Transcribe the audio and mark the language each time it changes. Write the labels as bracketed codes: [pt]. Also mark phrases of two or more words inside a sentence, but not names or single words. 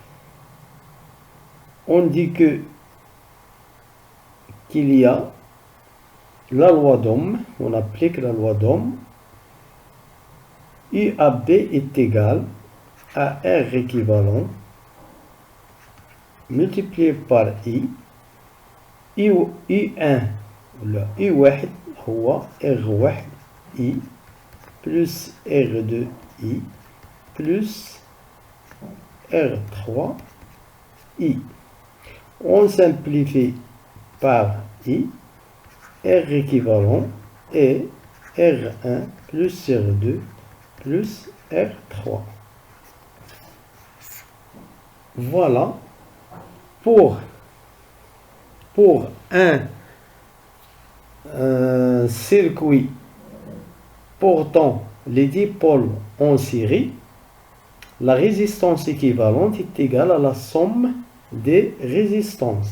[fr] On dit qu'il y a la loi d'Ohm, on applique la loi d'Ohm. IAB est égal à R équivalent multiplié par I. I1 ولا I1 هو R1 I plus R2 I plus R3 I. On simplifie par I, R équivalent est R1 plus R2 plus R3. Voilà pour un circuit portant les dipôles en série, la résistance équivalente est égale à la somme des résistances.